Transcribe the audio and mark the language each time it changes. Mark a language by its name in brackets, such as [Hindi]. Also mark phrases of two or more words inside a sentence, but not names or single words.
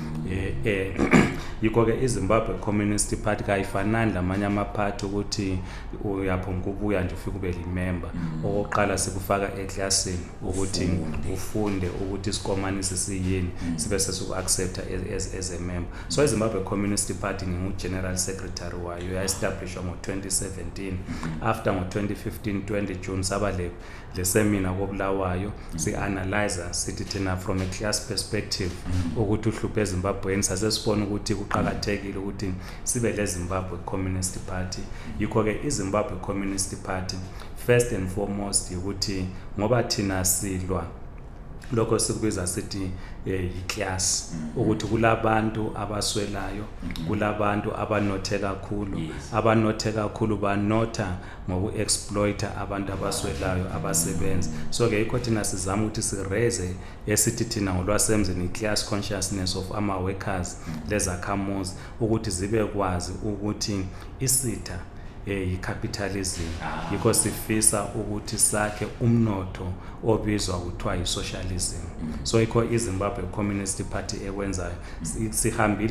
[North Ndebele] yikho ke iZimbabwe Communist Party kayifanani lamanye amaphathi ukuthi uyaphonga ukuya nje ufike ube member oqala sikufaka eclassini ukuthi ufunde ukuthi isikomanisi siyini sibe sesuku-accepta [English] as a member. [North Ndebele] So iZimbabwe Communist Party ngingu-general secretary wayo ya-establishwa ngo-2017 after ngo-2015 20 June saba le seminar koBulawayo si-analyzer sithi thina [English] from a class perspective [North Ndebele] ukuthi uhluphe eZimbabweni sasesibona ukuthi kuqakathekile ukuthi sibe le Zimbabwe Communist Party yikho ke iZimbabwe Communist Party [English] first and foremost [North Ndebele] ukuthi ngoba thina silwa lokho sikubiza sithi i-class ukuthi kulabantu abaswelayo kulabantu abanothe kakhulu banotha ngoku-exploita abantu abaswelayo abasebenzi so ke yikho thina sizama ukuthi siraise esithi thina ngolwasemzini i- [English] class consciousness of [North Ndebele] ama-workers lezakhamuzi ukuthi zibe kwazi ukuthi isitha i-capitalism yikho sifisa ukuthi sakhe umnotho obizwa kuthiwa yi-socialism so yikho iZimbabwe Communist Party ekwenzayo sihambile